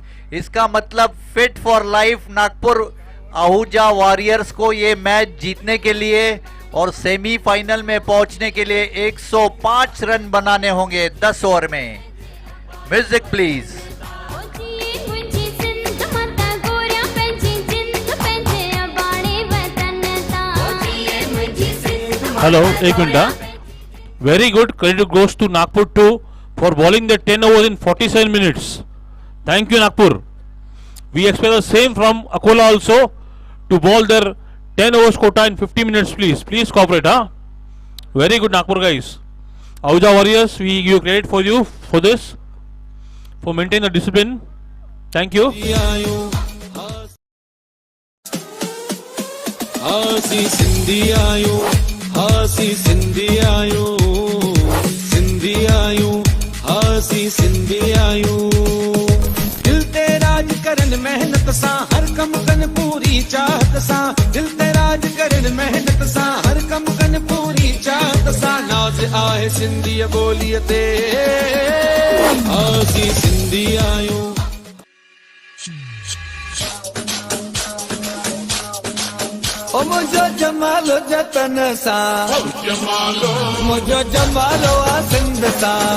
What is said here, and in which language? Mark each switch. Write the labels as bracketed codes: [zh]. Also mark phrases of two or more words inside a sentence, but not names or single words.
[hi] इसका मतलब फिट फॉर लाइफ नागपुर आहूजा वॉरियर्स को ये मैच जीतने के लिए और सेमीफाइनल में पहुंचने के लिए 105 रन बनाने होंगे 10 ओवर में। [en] Music please. [hi] Hello, एक मिनट. [en] Very good. Credit goes to Nagpur too for bowling the 10 overs in 47 minutes. Thank you, Nagpur. We expect the same from Akola also to bowl their 10 overs quota in 50 minutes, please. Please cooperate, huh? Very good, Nagpur guys. Ahuja Warriors, we give credit for you for this, for maintaining the discipline. Thank you. [sd] हासी सिंधी आयो, हासी सिंधी आयो, सिंधी आयो, हासी सिंधी आयो। दिल ते राज करन मेहनत सा, हर कम कन पूरी चाहत सा। दिल ते राज करन मेहनत सा, हर कम कन पूरी चाहत सा। नाज आहे सिंधी बोलिए ते, हासी सिंधी आयो। ओ मुझो जमालो जतन सा, मुझो जमालो आ सिंध सा।